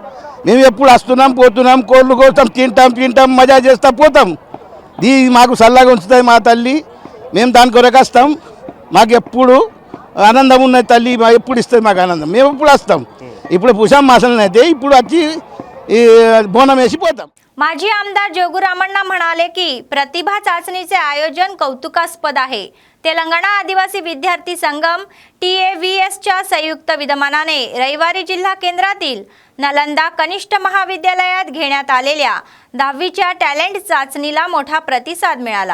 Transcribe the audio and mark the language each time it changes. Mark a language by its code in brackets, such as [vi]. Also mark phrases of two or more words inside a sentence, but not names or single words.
[te] మేము ఎప్పుడు వస్తున్నాం పోతున్నాం, కోళ్ళు కోస్తాం, తింటాం మజా చేస్తా పోతాం. మాకు చల్లగా ఉంచుతుంది మా తల్లి, మేము దాని కొరకు వస్తాం. మాకు ఎప్పుడు ఆనందం ఉన్నది తల్లి, ఎప్పుడు ఇస్తుంది మాకు ఆనందం, మేము ఎప్పుడు వస్తాం. ఇప్పుడు పుషం మాసం అయితే ఇప్పుడు వచ్చి ఈ బోనం వేసి పోతాం. [mr] माजी आमदार जोगूरामण्णा म्हणाले की प्रतिभा चाचणीचे आयोजन कौतुकास्पद आहे. तेलंगणा आदिवासी विद्यार्थी संगम TAVSच्या संयुक्त विद्यमानाने रविवारी जिल्हा केंद्रातील नालंदा कनिष्ठ महाविद्यालयात घेण्यात आलेल्या 10वीच्या टॅलेंट चाचणीला मोठा प्रतिसाद मिळाला.